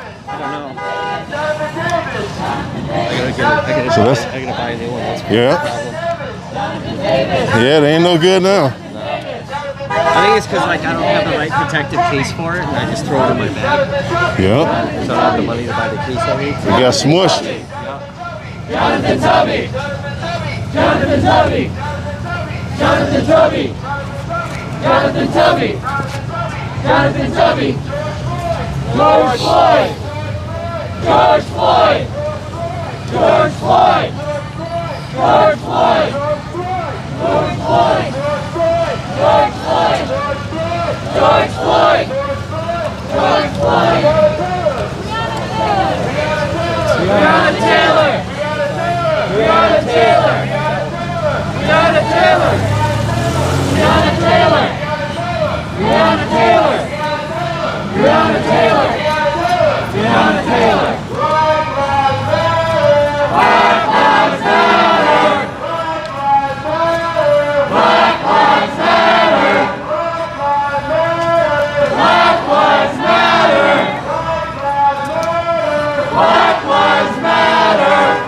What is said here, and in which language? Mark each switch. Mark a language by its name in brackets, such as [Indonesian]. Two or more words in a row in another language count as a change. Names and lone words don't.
[English] I don't know. I gotta buy a new one. That's Yeah. Yeah, they ain't no good now. I think it's because like I don't have the right protective case for it, and I just throw it in my bag. Yeah. So I don't have the money to buy the case I need. You got smushed. Jonathan Tubby! Jonathan Tubby! Jonathan Tubby! Jonathan Tubby! Jonathan Tubby! George Floyd! George Floyd! George Floyd! George Floyd! George Floyd! George Floyd! George Floyd! George Floyd! Breonna Taylor! Breonna Taylor! Breonna Taylor! Breonna Taylor! Breonna Taylor! Breonna Taylor! Breonna Taylor! Black Lives Matter! Black Lives Matter! Black Lives Matter! Black Lives Matter!